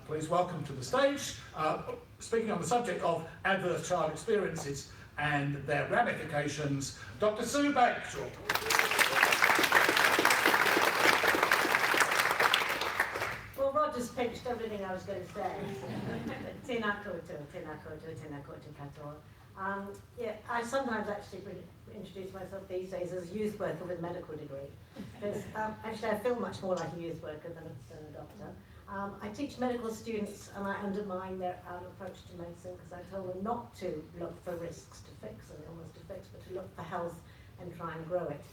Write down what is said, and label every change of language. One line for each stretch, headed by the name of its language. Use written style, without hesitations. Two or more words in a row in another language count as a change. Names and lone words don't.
English: Please welcome to the stage, speaking on the subject of adverse child experiences and their ramifications, Dr. Sue Bagshall. Well, Roger's pitched everything I was going to say.
Māori: Tēnā koutou, tēnā koutou, tēnā koutou katoa.
English: Yeah, I sometimes actually introduce myself these days as a youth worker with a medical degree. Because actually I feel much more like a youth worker than a doctor. I teach medical students and I undermine their approach to medicine because I tell them not to look for risks to fix and illness to fix, but to look for health and try and grow it.